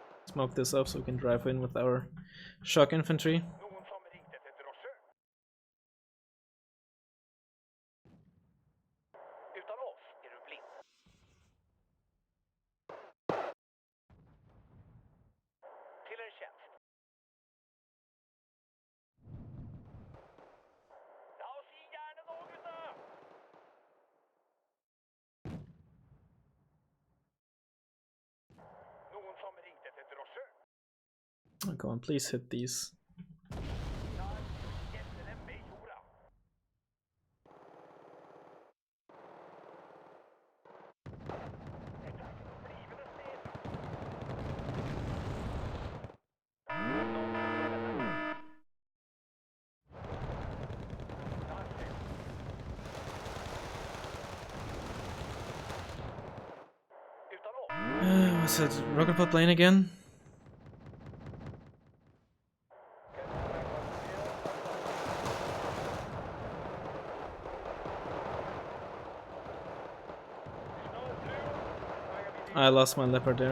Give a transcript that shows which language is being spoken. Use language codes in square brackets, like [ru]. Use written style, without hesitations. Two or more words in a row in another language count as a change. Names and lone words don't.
[en] smoke this up so we can drive in with our shock infantry. [no] Noen som ringte etter drosje? [sv] Utan oss är du blind. Till en tjänst. [no] La oss gi jernet nå, gutta! Noen som ringte etter drosje? [en] Oh, go on, please hit these. [no] Ja, hjelper dem med jorda. Dette er ikke noe blivende sted. [sv] Utan oss. [en] What's that rocket pod plane again? I lost my leopard there.